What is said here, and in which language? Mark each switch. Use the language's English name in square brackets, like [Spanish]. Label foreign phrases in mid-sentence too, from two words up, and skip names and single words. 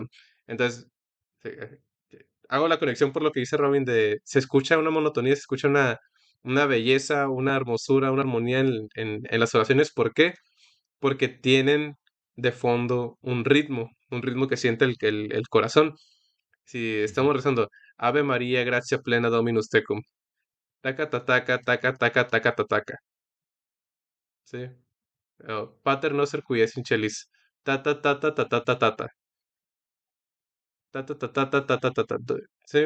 [Spanish] Entonces, hago la conexión por lo que dice Robin de, se escucha una monotonía, se escucha una belleza, una hermosura, una armonía en las oraciones. ¿Por qué? Porque tienen de fondo un ritmo que siente el corazón. Si estamos rezando, [Latin] Ave María, gracia plena Dominus tecum, taca, ta, taca, taca, taca, taca, ta, taca, ¿sí? Pater noster qui es in celis, ta, ta, ta, ta, ta, ta, ta, ta, ta, ta, ta, ta, ta, ta, ta, ta, ta, ta, ta, [Spanish] ¿sí?